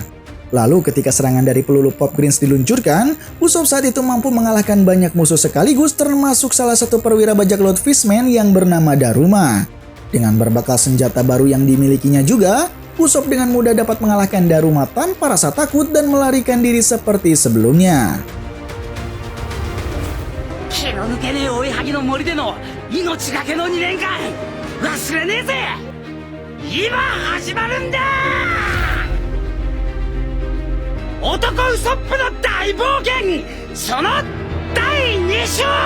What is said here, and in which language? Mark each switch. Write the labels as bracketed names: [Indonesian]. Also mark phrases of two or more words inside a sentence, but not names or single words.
[Indonesian] Lalu ketika serangan dari peluru Pop Greens diluncurkan, Usopp saat itu mampu mengalahkan banyak musuh sekaligus termasuk salah satu perwira bajak laut Fishman yang bernama Daruma. Dengan berbekal senjata baru yang dimilikinya juga, Usopp dengan mudah dapat mengalahkan Daruma tanpa rasa takut dan melarikan diri seperti sebelumnya. [Japanese] 気の抜けねえ追いはぎの森での命がけの2年間忘れねえぜ。今始まるんだ。男ウソップの大冒険その第2章。